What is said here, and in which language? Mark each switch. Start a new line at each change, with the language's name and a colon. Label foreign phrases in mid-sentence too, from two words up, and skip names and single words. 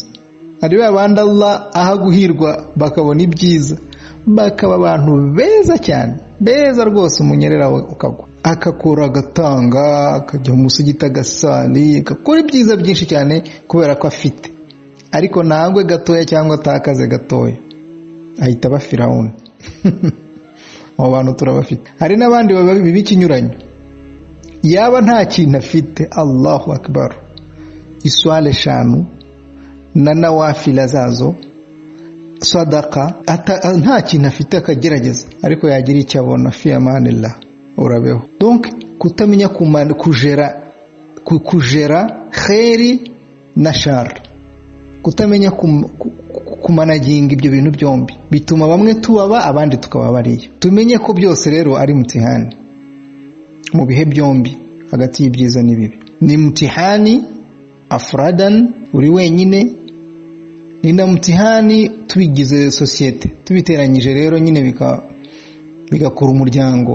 Kinyarwanda: Ari abandi Allah ahaguhirwa bakabona ibyiza, bakaba abantu beza cyane, beza rwose, umunyerera ukagwa, akakora agatanga, akajya mu musigiti agasali, akakora ibyiza byinshi cyane kubera ko afite. Ariko nangwe gatoya cyangwa atakaze gatoya ahita aba Firawuni. Abo bantu turabafite. Hari n'abandi bibi kinyuranyo, yaba nta kintu afite,
Arabic: الله أكبر,
Kinyarwanda: iswale 5 na nawafila zazo, sadaka, nta kintu afite akagerageza, ariko yagira icyo abona,
Arabic: في أمان الله,
Kinyarwanda: urabeho. Donc kutamenya kujera khairi na shar, kutamenya kumanaginga ibyo bintu byombi bituma bamwe tubaba abandi tukaba bariya. Tumenye ko byose rero ari mtihani mu bihe byombi, hagati y'ibyiza n'ibibi. Ni mtihani afradan, uri wenyine, ni na mtihani tubigize sosiyete, tubiteranyije rero nyine bigakora umuryango.